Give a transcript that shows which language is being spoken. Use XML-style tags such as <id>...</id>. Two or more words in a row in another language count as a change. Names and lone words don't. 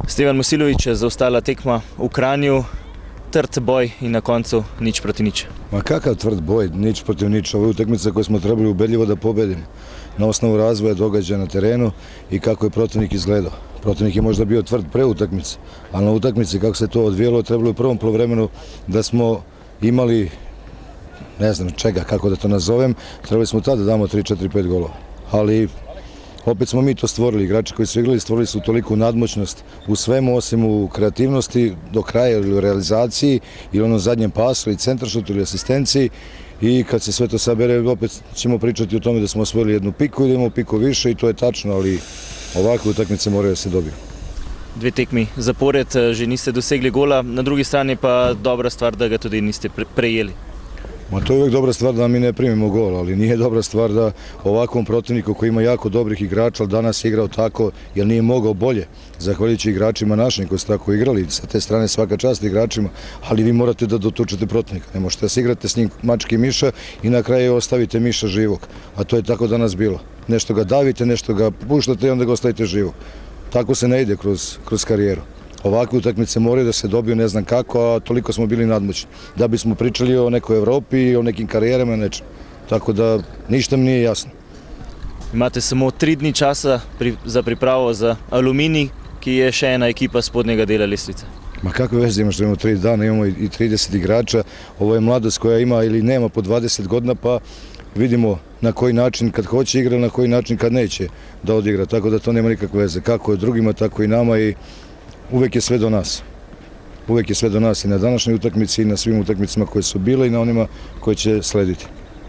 <sl>Stevan Musilović, zaostala tekma v Kranju, trd boj in na koncu nič proti nič.</sl> <sr>Ma kakav tvrd boj, nič protiv nič. Ovo je utakmica koju smo trebali ubedljivo da pobedimo. Na osnovu razvoja događaja na terenu i kako je protivnik izgledao. Protivnik je možda bio tvrd pre utakmice, ali na utakmici kako se to odvijelo trebalo u prvom poluvremenu da smo imali, ne znam čega, kako da to nazovem, trebali smo tada da damo 3, 4, 5 golova. Ali opet smo mi to stvorili, igrači koji su igrali stvorili su toliku nadmoćnost u svemu osim u kreativnosti do kraja ili u realizaciji ili onom zadnjem pasu ili centaršutu ili asistenciji i kad se sve to sabere opet ćemo pričati o tome da smo osvojili jednu piku i da imamo piku više i to je tačno, ali ovakve utakmice moraju da se dobiju.</sr> <sl>Dve tekmi zapored, že niste dosegli gola, na drugi strani pa dobra stvar, da ga tudi niste prejeli.</sl> <sr>Ma to je uvijek dobra stvar da mi ne primimo gol, ali nije dobra stvar da ovakvom protivniku koji ima jako dobrih igrača, ali danas je igrao tako jer nije mogao bolje, zahvaljujući igračima našim koji su tako igrali, sa te strane svaka čast igračima, ali vi morate da dotučete protivnika, ne možete da se igrate s njim mački i miša i na kraju ostavite miša živog, a to je tako danas bilo. Nešto ga davite, nešto ga puštate i onda ga ostavite živog. Tako se ne ide kroz karijeru. Ovakve utakmice moraju da se dobiju ne znam kako, a toliko smo bili nadmoćni. Da bismo pričali o nekoj Evropi, o nekim karijerama, nečem. Tako da ništa mi nije jasno.</sr> <sl>Imate samo 3 dni časa za pripravo za Aluminij, ki je še ena ekipa spodnjega dela lestvice.</sl> <sr>Ma kakve veze ima što imamo 3 dana, imamo i 30 igrača. Ovo je mladost koja ima ili nema po 20 godina, pa vidimo na koji način kad hoće igra, na koji način kad neće da odigra. Tako da to nema nikakve veze. Kako je drugima, tako i nama i uvek je sve do nas. Uvek je sve do nas i na današnjoj utakmici i na svim utakmicama koje su bile i na onima koje će slediti.</sr>